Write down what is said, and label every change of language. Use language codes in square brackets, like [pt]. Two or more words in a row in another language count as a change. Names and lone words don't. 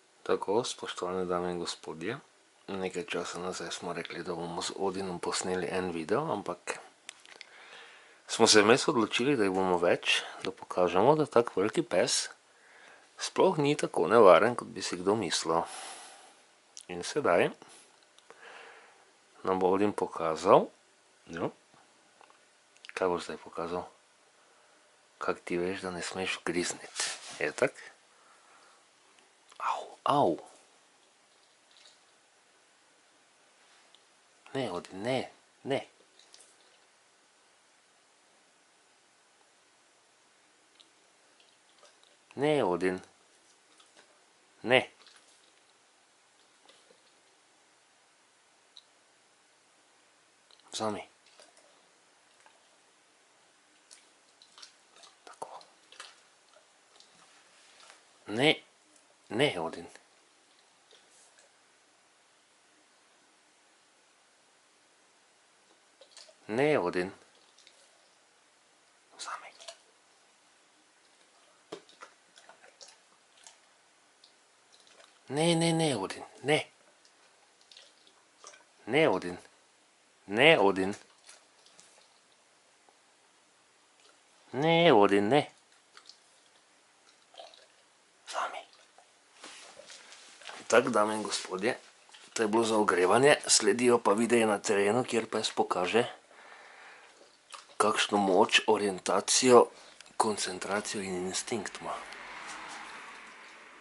[sl] Tako, spoštovane dame in gospodje, nekaj časa nazaj smo rekli, da bomo z Odinom posneli en video, ampak smo se vmes odločili, da jih bomo več, da pokažemo, da tak veliki pes sploh ni tako nevaren, kot bi si kdo mislil. In sedaj nam bo Odin pokazal, kaj boš zdaj pokazal? Kak ti veš, da ne smeš grizniti, je tak? Au. Ne, Odin, ne, ne. Ne, Odin. Ne. Vzami. Tako. Ne, ne, Odin. Ne, Odin. Vzami. Ne, ne, ne, Odin, ne. Ne, Odin. Ne, Odin. Ne, Odin, ne. Vzami. Tako, dame in gospodje, to je bilo za ogrevanje, sledijo pa videi na terenu, kjer pes pokaže, kakšno moč, orientacijo, koncentracijo in instinkt ima.